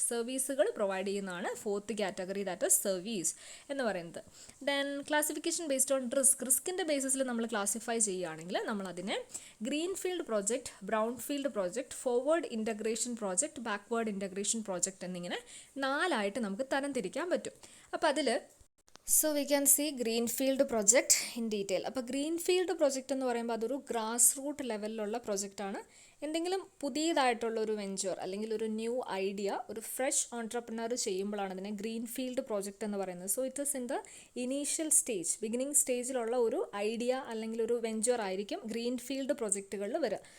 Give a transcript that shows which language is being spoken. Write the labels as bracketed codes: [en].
[ml] സർവീസുകൾ പ്രൊവൈഡ് ചെയ്യുന്നതാണ് 4th category, that is service എന്ന് പറയുന്നത്. ദെൻ ക്ലാസിഫിക്കേഷൻ ബേസ്ഡ് ഓൺ റിസ്കിൻ്റെ ബേസിസിൽ നമ്മൾ ക്ലാസിഫൈ ചെയ്യുകയാണെങ്കിൽ നമ്മൾ അതിനെ green field project, brown field project, forward integration project, backward integration project എന്നിങ്ങനെ 4 ആയിട്ട് നമുക്ക് തരംതിരിക്കാൻ പറ്റും. അപ്പോൾ അതിൽ [en] we can see greenfield project in detail. [ml] അപ്പോൾ ഗ്രീൻഫീൽഡ് പ്രൊജക്റ്റ് എന്ന് പറയുമ്പോൾ അതൊരു ഗ്രാസ് റൂട്ട് ലെവലിലുള്ള പ്രൊജക്റ്റാണ്. എന്തെങ്കിലും പുതിയതായിട്ടുള്ള ഒരു വെഞ്ചർ അല്ലെങ്കിൽ ഒരു ന്യൂ ഐഡിയ ഒരു ഫ്രഷ് ഓൺട്രപ്രണർ ചെയ്യുമ്പോഴാണ് അതിനെ ഗ്രീൻഫീൽഡ് പ്രോജക്റ്റ് എന്ന് പറയുന്നത്. [en] so it is in the initial stage, [ml] beginning സ്റ്റേജിലുള്ള ഒരു ഐഡിയ അല്ലെങ്കിൽ ഒരു വെഞ്ചർ ആയിരിക്കും ഗ്രീൻഫീൽഡ് പ്രൊജക്റ്റുകളിൽ വരിക.